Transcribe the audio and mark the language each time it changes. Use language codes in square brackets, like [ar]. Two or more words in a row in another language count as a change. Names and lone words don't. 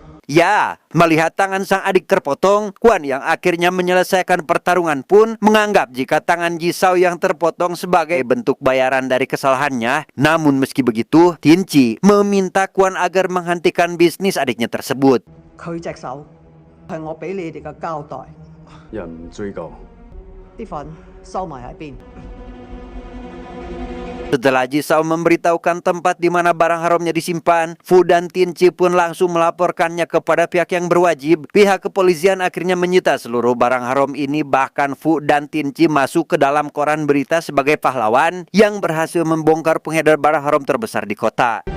[id] Ya, melihat tangan sang adik terpotong, Kuan yang akhirnya menyelesaikan pertarungan pun menganggap jika tangan Jisao yang terpotong sebagai bentuk bayaran dari kesalahannya. Namun meski begitu, Tinci meminta Kuan agar menghentikan bisnis adiknya tersebut. [yue] 佢隻手係我俾你哋嘅交代，人唔追究。啲份收埋喺邊？ [id] Setelah Jisao memberitahukan tempat di mana barang haramnya disimpan, Fu dan Tinci pun langsung melaporkannya kepada pihak yang berwajib. Pihak kepolisian akhirnya menyita seluruh barang haram ini, bahkan Fu dan Tinci masuk ke dalam koran berita sebagai pahlawan yang berhasil membongkar pengedar barang haram terbesar di kota.